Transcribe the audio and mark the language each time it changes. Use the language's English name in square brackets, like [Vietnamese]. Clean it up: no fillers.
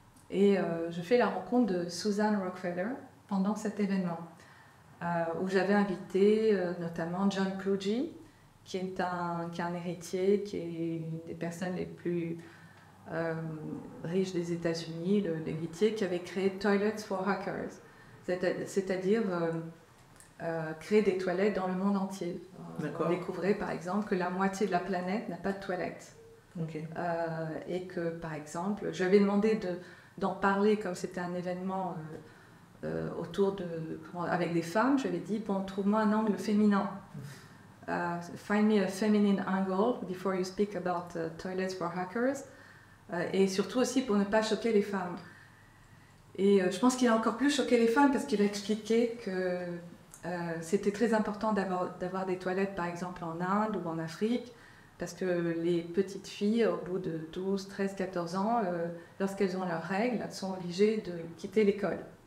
[French] Et je fais la rencontre de Suzanne Rockefeller pendant cet événement, où j'avais invité notamment John Kluge, qui est un héritier, qui est une des personnes les plus riches des États-Unis, l'héritier qui avait créé Toilets for Hackers, c'est-à-dire créer des toilettes dans le monde entier. On découvrait par exemple que la moitié de la planète n'a pas de toilettes. Okay. Et que par exemple, je lui avais demandé d'en parler comme c'était un événement avec des femmes. Je lui avais dit, bon, trouve-moi un angle féminin. [English] Find me a feminine angle before you speak about toilets for hackers. [French] Et surtout aussi pour ne pas choquer les femmes. Et je pense qu'il a encore plus choqué les femmes parce qu'il a expliqué que c'était très important d'avoir des toilettes par exemple en Inde ou en Afrique, parce que les petites filles au bout de 12, 13, 14 ans, lorsqu'elles ont leurs règles, elles sont obligées de quitter l'école.